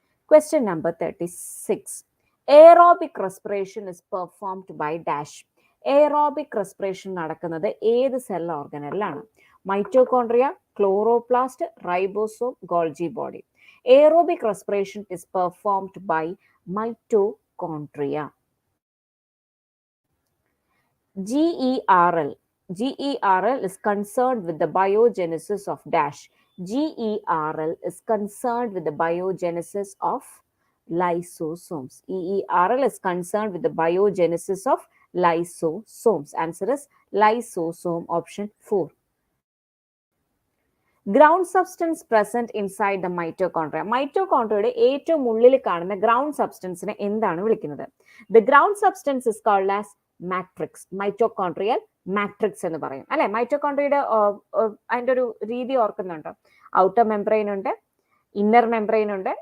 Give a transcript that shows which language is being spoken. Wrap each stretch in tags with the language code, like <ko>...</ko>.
<en>Question number 36. Aerobic respiration is performed by dash.</en> <ml>Aerobic respiration നടക്കുന്നത് ഏത് cell ഓർഗനലിലാണ്?</ml> <en>Mitochondria, chloroplast, ribosome, Golgi body. Aerobic respiration is performed by mitochondria. GERL is concerned with the biogenesis of dash. GERL is concerned with the biogenesis of lysosomes. EERL is concerned with the biogenesis of lysosomes. Answer is lysosome, option 4. Ground substance present inside the mitochondria.</en> <ml>മൈറ്റോകോൺട്രിയയുടെ ഏറ്റവും ഉള്ളിൽ കാണുന്ന ground സബ്സ്റ്റൻസിനെ എന്താണ് വിളിക്കുന്നത്?</ml> <en>The ground substance is called as matrix. Mitochondrial matrix</en> <ml>എന്ന് പറയും അല്ലെ. മൈറ്റോകോൺട്രിയയുടെ അതിന്റെ ഒരു രീതി ഓർക്കുന്നുണ്ടോ? ഔട്ടർ മെംബ്രെയിൻ ഉണ്ട്, ഇന്നർ മെംബ്രെയിൻ ഉണ്ട്.</ml>